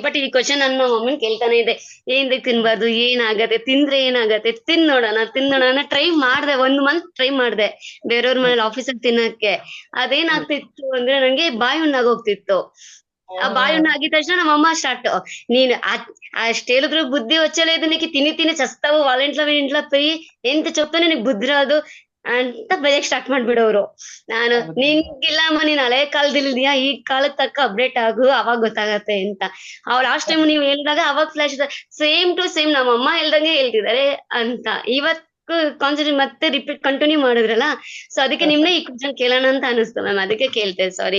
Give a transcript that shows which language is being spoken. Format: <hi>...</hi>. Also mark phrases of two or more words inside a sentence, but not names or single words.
<kn>ಬಟ್ ಈ ಕ್ವಶನ್ ನನ್ನ ಮಮ್ಮಿ ಕೇಳ್ತಾನೆ ಇದೆ, ಏನ್ ತಿನ್ಬಾರ್ದು, ಏನಾಗತ್ತೆ, ತಿಂದ್ರೆ ಏನಾಗತ್ತೆ, ತಿಂದ್ ನೋಡೋಣ ಟ್ರೈ ಮಾಡ್ದೆ, 1</kn> <en>month try</en> <kn>ಮಾಡ್ದೆ ಬೇರೆಯವ್ರ ಮನೇಲಿ ಆಫೀಸಲ್ಲಿ ತಿನ್ನಕ್ಕೆ. ಅದೇನಾಗ್ತಿತ್ತು ಅಂದ್ರೆ ನಂಗೆ ಬಾಯಿ ಹುಣ್ಣಾಗೋಗ್ತಿತ್ತು. ಆ ಬಾಯಿ ಹುಣ್ಣು ಆಗಿದ ತಕ್ಷಣ ನಮ್ಮಮ್ಮ ಸ್ಟಾರ್ಟ್, ನೀನ್ ಅಷ್ಟ್ ಹೇಳಿದ್ರು</kn> <te>బుద్ధి వచ్చలేదు నీకు, తిని చస్తావు, వాళ్ళ ఇంట్లో పోయి ఎంత చెప్తానో నీకు బుద్ధి రాదు</te> <kn>ಅಂತ ಬೈಯಕ್ ಸ್ಟಾರ್ಟ್ ಮಾಡ್ಬಿಡೋರು. ನಾನು ನಿನ್ಗಿಲ್ಲಮ್ಮ, ನೀನ್ ಹಳೆ ಕಾಲದಿಲ್ದಿಯಾ, ಈ ಕಾಲಕ್ ತಕ್ಕ ಅಪ್ಡೇಟ್ ಆಗು, ಅವಾಗ ಗೊತ್ತಾಗತ್ತೆ ಅಂತ. ಅವ್ರು</kn> <en>last time</en> <kn>ನೀವ್ ಹೇಳಿದಾಗ ಅವಾಗ</kn> <en>flash same to same</en> <kn>ನಮ್ಮಮ್ಮ ಹೇಳ್ದಂಗೆ ಹೇಳ್ತಿದಾರೆ ಅಂತ. ಇವತ್ತು ಕಾನ್ಸೆಪ್ಟ್ ಮತ್ತೆ</kn> <en>repeat continue</en> <kn>ಮಾಡಿದ್ರಲ್ಲ, ಸೊ ಅದಕ್ಕೆ ನಿಮ್ನೆ ಈ ಕ್ವಶನ್ ಕೇಳೋಣ ಅಂತ ಅನಿಸ್ತು ಮ್ಯಾಮ್, ಅದಕ್ಕೆ ಕೇಳ್ತೆ, ಸಾರಿ.</kn>